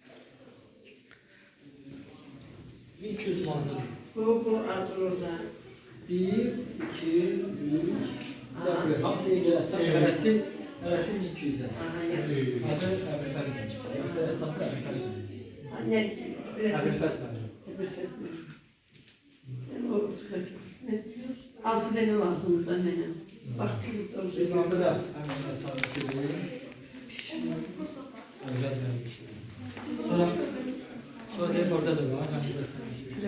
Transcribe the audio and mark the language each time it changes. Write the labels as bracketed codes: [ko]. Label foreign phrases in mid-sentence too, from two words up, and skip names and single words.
[az] Bu roza. 1, 2, 3, 4. Hamısını görəsən, hərəsi 1200'e. Adı Əbülfəz Bey. Yoxsa rəssamı Əbülfəz Bey. [tr] Ne? [az] Əbülfəz Bey. [tr] Altı tane lazım da ne? Bak [az] Burada da həmin rəssamı şöyle. Əbülfəz Bey. Sonra deyir orada da var. Həmin rəssamı.